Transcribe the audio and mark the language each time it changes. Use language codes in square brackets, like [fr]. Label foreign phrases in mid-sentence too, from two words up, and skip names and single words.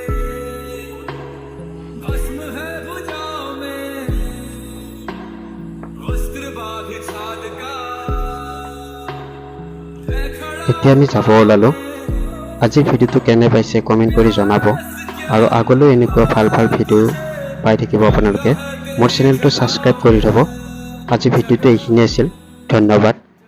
[hi] भस्म है भुजाओं में वस्त्र बांध छाल का है खड़ा [as] এতিয়া আমি যাব ওলালো আজিৰ ভিডিঅ'টো কেনে পাইছে কমেণ্ট কৰি জনাব আৰু আগলৈ এনেকুৱা ভাল ভাল ভিডিঅ' পাই থাকিব আপোনালোকে মোৰ চেনেলটো ছাবস্ক্ৰাইব কৰি থ'ব আজি ভিডিঅ'টো এইখিনি আছিল ধন্যবাদ